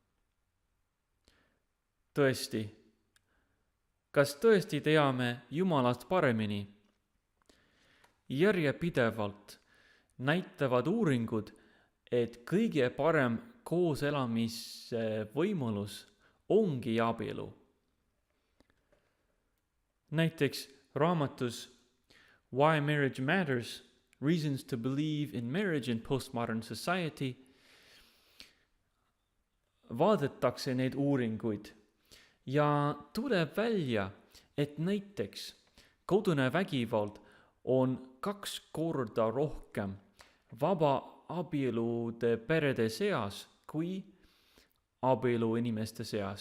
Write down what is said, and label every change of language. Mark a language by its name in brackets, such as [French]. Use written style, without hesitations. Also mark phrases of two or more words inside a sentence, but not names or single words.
[Estonian] Tõesti, kas tõesti teame Jumalast paremini? Järjepidevalt näitavad uuringud, et kõige parem kooselamise võimalus ongi abielu. Näiteks raamatus Why Marriage Matters, Reasons to Believe in Marriage in Postmodern Society vaadatakse neid uuringuid ja tuleb välja, et näiteks kodune vägivald on 2 korda rohkem vaba abielude perede seas kui abielu inimeste seas.